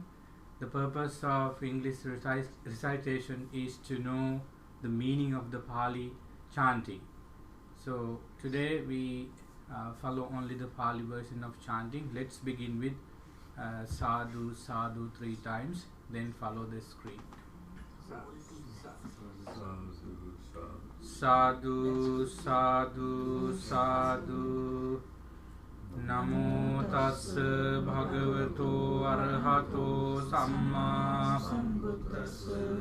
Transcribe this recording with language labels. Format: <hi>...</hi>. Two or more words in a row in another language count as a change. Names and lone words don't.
<en>The purpose of English recitation is to know the meaning of the Pali chanting. So today we follow only the Pali version of chanting. Let's begin with</en> <pi>sadhu, sadhu</pi> <en>3 times, then follow the script.</en> <pi>Sadhu, sadhu, sadhu. Namo tassa bhagavato arahato samma sambuddhassa.</pi>